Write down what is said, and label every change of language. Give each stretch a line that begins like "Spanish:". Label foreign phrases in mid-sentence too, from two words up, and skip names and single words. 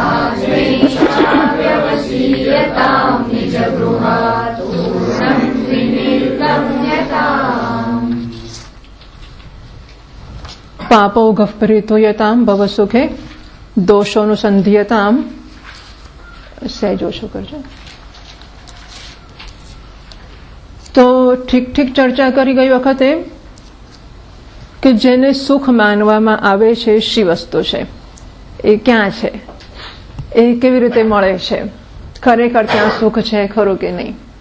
Sanskrit: आत्मेच्छाव्यवसीयताम् निजगृहात् तूर्णम् विनिर्गम्यताम् पापौघः परिधूयताम् भवसुखे दोषोऽनुसन्धीयताम्
Gujarati: સહેજ ઓછું કરજો. તો ઠીક ઠીક ચર્ચા કરી ગઈ વખતે કે જેને સુખ માનવામાં આવે છે શી વસ્તુ છે, એ ક્યાં છે, એ કેવી રીતે મળે છે, ખરેખર ત્યાં સુખ છે ખરું કે નહીં.